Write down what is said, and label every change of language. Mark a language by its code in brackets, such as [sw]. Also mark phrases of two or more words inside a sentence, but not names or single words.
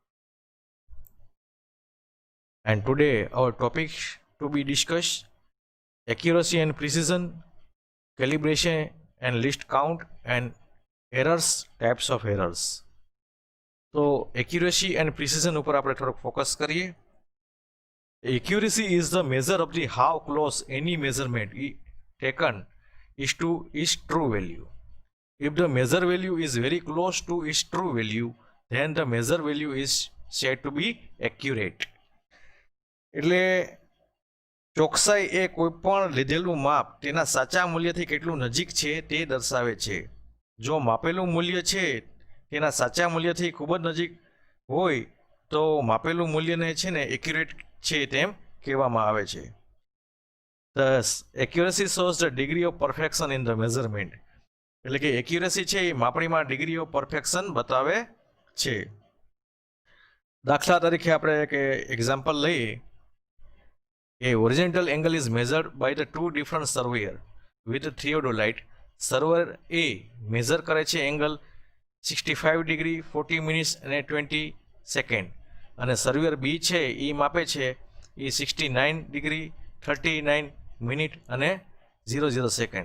[en] And today, our topic to be discussed accuracy and precision, calibration and list count, and errors, types of errors. So, accuracy and precision [gu] ઉપર આપણે થોડુંક ફોકસ કરીએ. [en] Accuracy is the measure of the how close any measurement taken is to its true value. If the measure value is very close to its true value, then the measure value is said to be accurate. [gu] એટલે ચોકસાઈ એ કોઈપણ લીધેલું માપ તેના સાચા મૂલ્યથી કેટલું નજીક છે તે દર્શાવે છે. જો માપેલું મૂલ્ય છે તેના સાચા મૂલ્યથી ખૂબ જ નજીક હોય તો માપેલું મૂલ્યને છે ને એક્યુરેટ છે તેમ કહેવામાં આવે છે. [en] Thus, accuracy shows the degree of perfection in the measurement. [gu] એટલે કે એક્યુરેસી છે એ માપણીમાં [en] degree of perfection [gu] બતાવે છે. દાખલા તરીકે આપણે એક એક્ઝામ્પલ લઈએ કે [en] horizontal angle is measured by the two different surveyor with theodolite. [gu] સર્વેયર એ મેઝર કરે છે એંગલ 65 ડિગ્રી 40 મિનિટ્સ અને 20 સેકન્ડ, અને સર્વેયર બી છે એ માપે છે એ 69 ડિગ્રી 39 મિનિટ અને 00 સેકન્ડ.